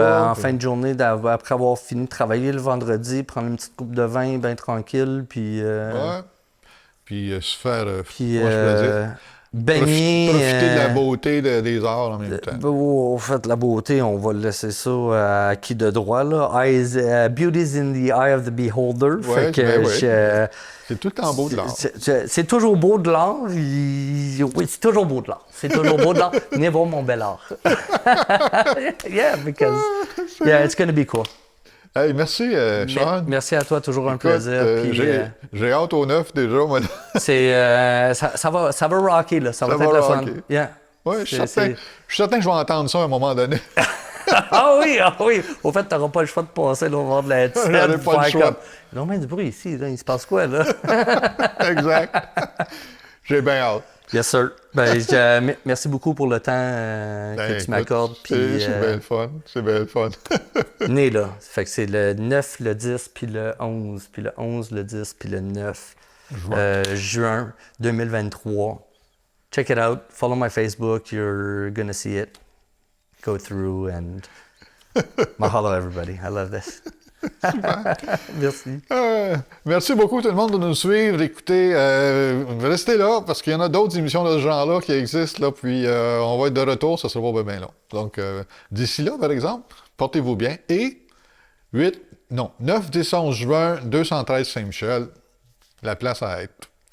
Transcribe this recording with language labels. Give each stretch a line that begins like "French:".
French: en fin de journée, après avoir fini de travailler le vendredi, prendre une petite coupe de vin bien tranquille. Puis, ouais. Puis se faire... puis baigner. Profiter de la beauté des arts en même temps. Au fait, la beauté, on va laisser ça à qui de droit, là.
English: Beauty's in the eye of the beholder.
French: Ouais, fait que c'est tout le temps beau de l'art. C'est toujours beau de l'art. Oui, c'est toujours beau de l'art. C'est toujours beau de l'art. Venez voir mon bel art.
English: Yeah, because it's gonna be cool.
French: Hey, merci, Sean. Merci à toi, toujours un plaisir. J'ai hâte au 9 déjà, moi. Ça va rocker, là. Ça va être le fun.
English: Yeah.
French: Ouais, je suis certain que je vais entendre ça à un moment donné. Ah oui. Au fait, tu n'auras pas le choix de passer là, au bord de la scène. J'aurais pas le choix. Comme... Non, mais du bruit ici, là, il se passe quoi, là? Exact. J'ai bien hâte.
English: Yes, sir.
French: Merci beaucoup pour le temps que tu m'accordes. C'est bien le fun. C'est bien le fun. Né, là. Fait que c'est le 9, le 10, puis le 11, puis le 11, le 10, puis le 9.
English: Juin 2023. Check it out. Follow my Facebook. You're gonna see it. Go through and mahalo everybody. I love this. Merci.
French: Merci beaucoup tout le monde de nous suivre. Écoutez, restez là parce qu'il y en a d'autres émissions de ce genre-là qui existent. Là, puis on va être de retour, ça sera pas bien long. Donc d'ici là, par exemple, portez-vous bien. Et 9, 10, 11 juin, 213 Saint-Michel, la place à être.